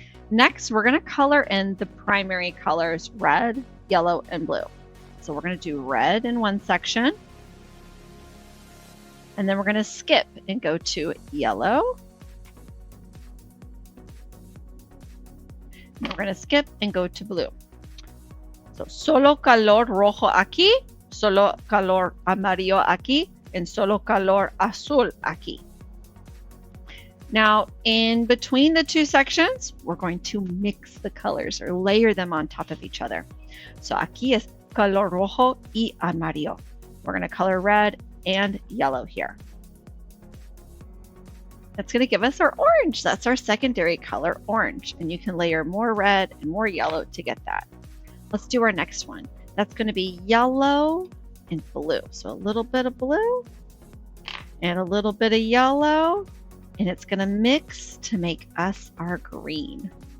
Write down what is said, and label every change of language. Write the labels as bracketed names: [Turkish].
[English] Next, we're going to color in the primary colors red, yellow, and blue. So we're going to do red in one section. And then we're going to skip and go to yellow. And we're going to skip and go to blue. [Spanish] So solo color rojo aquí, solo color amarillo aquí, and solo color azul aquí. [English] Now, in between the 2 sections, we're going to mix the colors or layer them on top of each other. [Spanish] So aquí es color rojo y amarillo. [English] We're going to color red and yellow here. That's going to give us our orange. That's our secondary color, orange. And you can layer more red and more yellow to get that. Let's do our next one. That's going to be yellow and blue. So a little bit of blue and a little bit of yellow, and it's going to mix to make us our green.